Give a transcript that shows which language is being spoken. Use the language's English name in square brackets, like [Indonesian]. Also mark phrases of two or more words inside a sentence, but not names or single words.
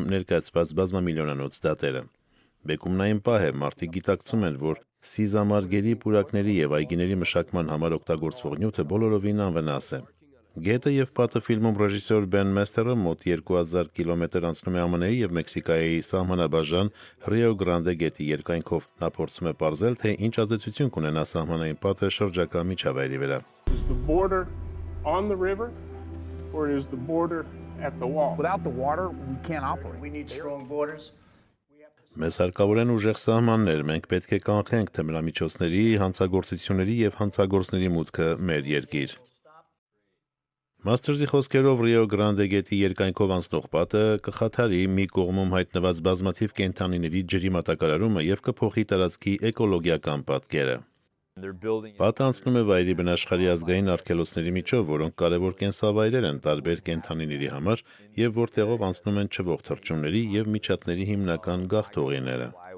[Armenian] ներկայացված բազմամիլիոնանոց դատերը։ Բեկումնային պահ է, մարդիկ գիտակցում են, որ սիզամարգերի, պուրակների եւ այգիների մշակման համար օգտագործվող նյութը բոլորովին անվնաս է։ Գետը եւ պատը ֆիլմում ռեժիսոր Բեն Մեսթերը մոտ 2000 կիլոմետր անցնում է ԱՄՆ-ի եւ Մեքսիկայի սահմանաբաժան Ռիո Գրանդե գետի երկայնքով։ Նա փորձում է պարզել, թե ինչ ազդեցություն կունենա սահմանային պատը շրջակա միջավայրի վրա։ [English] Is the border on the river or is the border at the wall? Without the water, we can't operate. We need strong borders. [Armenian] Մեզ հարկավոր են ուժեղ սահմաններ, մենք պետք է կանխենք թմրամիջոցների, հանցագործությունների եւ հանցագործների մուտքը մեր երկիր։ Մաստերզի խոսքերով Ռիո Գրանդե գետի երկայնքով անցնող պատը կխաթարի մի կողմում հայտնված բազմաթիվ կենդանիների ջրի մատակարարումը եւ կփոխի տարածքի էկոլոգիական պատկերը։ Պատը անցնում է վայրի բնաշխարհի ազգային արգելոցների միջով, որոնք կարևոր կենսավայրեր են տարբեր կենդանիների համար եւ որտեղով անցնում են չվող թռչունների եւ միջատների հիմնական գաղթողիները։